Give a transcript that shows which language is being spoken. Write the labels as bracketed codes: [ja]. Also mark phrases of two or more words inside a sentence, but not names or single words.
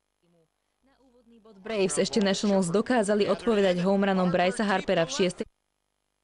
[sk] Braves ešte Nationals dokázali odpovedať home runom Brycea Harpera v 6.